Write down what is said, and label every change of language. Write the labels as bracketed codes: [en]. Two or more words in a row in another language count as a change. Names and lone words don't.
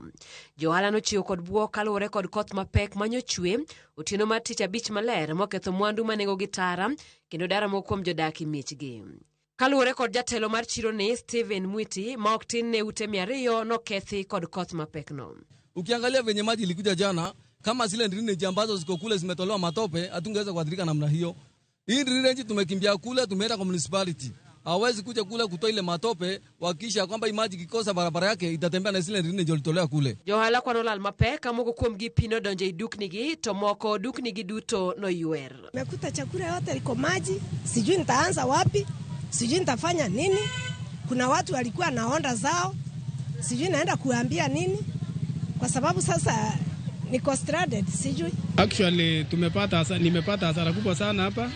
[luo] Johala nochiwo kod buo kaluwore kod koth mapek manyochwe otieno mar tich abich maler moketho mwandu manengo gitara kendo dara mokuom jodak miechgi. Kaluwore kod jatelo mar chiro ni Steven Mwiti ma ok tin ne ute 200 nokethi kod koth mapek no. [sw] Ukiangalia venye maji ilikuja jana, kama zile drainage ambazo ziko kule zimetolewa matope, hatungeweza kuadhirika namna hiyo. Hii drainage tumekimbia kule, tumeenda kwa municipality. Hawezi kuja kule kutoa ile matope wakisha kwamba maji kikosa barabara yake itatembea na zile drainage ilitolewa kule. [luo] Johala kwa nolal mapek amoko kuom gi pino donje duknigi to moko duknigi duto no yuer. [sw] Mekuta chakula yote liko maji, sijui nitaanza wapi, sijui nitafanya nini. Kuna watu walikuwa na honda zao, sijui naenda kuambia nini. Kwa sababu sasa niko stranded, sijui. Actually nimepata hasara kubwa sana hapa.